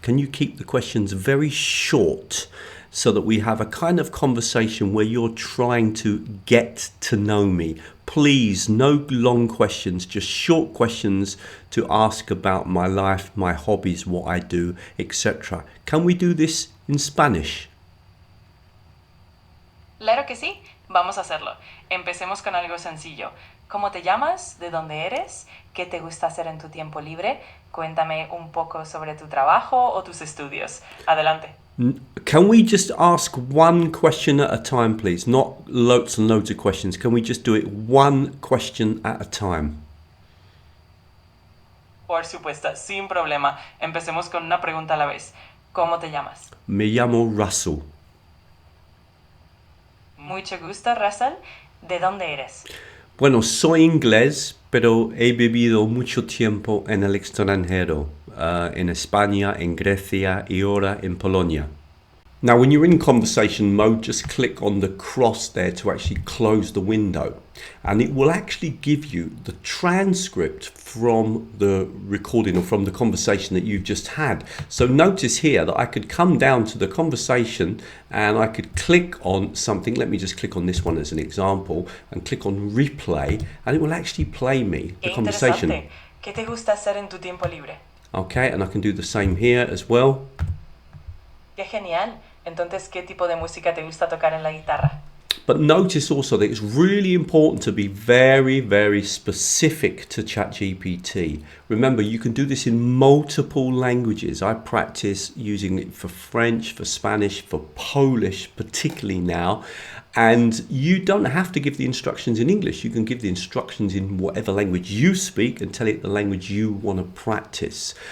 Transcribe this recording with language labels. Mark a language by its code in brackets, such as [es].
[en] Can you keep the questions very short, so that we have a kind of conversation where you're trying to get to know me? Please, no long questions, just short questions to ask about my life, my hobbies, what I do, etc. Can we do this in Spanish? [es] Claro que sí, vamos a hacerlo. Empecemos con algo sencillo. ¿Cómo te llamas? ¿De dónde eres? ¿Qué te gusta hacer en tu tiempo libre? Cuéntame un poco sobre tu trabajo o tus estudios. Adelante. [en] Can we just ask one question at a time, please? Not loads and loads of questions. Can we just do it one question at a time? [es] Por supuesto, sin problema. Empecemos con una pregunta a la vez. ¿Cómo te llamas? Me llamo Russell. Mucho gusto, Russell. ¿De dónde eres? Bueno, soy inglés, pero he vivido mucho tiempo en el extranjero, en España, en Grecia y ahora en Polonia. [en] Now, when you're in conversation mode, just click on the cross there to actually close the window, and it will actually give you the transcript from the recording or from the conversation that you've just had. So notice here that I could come down to the conversation and I could click on something. Let me just click on this one as an example and click on replay, and it will actually play me the conversation. [es] ¿Qué te gusta hacer en tu tiempo libre? [en] Okay, and I can do the same here as well. [es] Qué genial. Entonces, ¿qué tipo de música te gusta tocar en la guitarra? [en] But notice also that it's really important to be very, very specific to ChatGPT. Remember, you can do this in multiple languages. I practice using it for French, for Spanish, for Polish, particularly now. And you don't have to give the instructions in English. You can give the instructions in whatever language you speak and tell it the language you want to practice.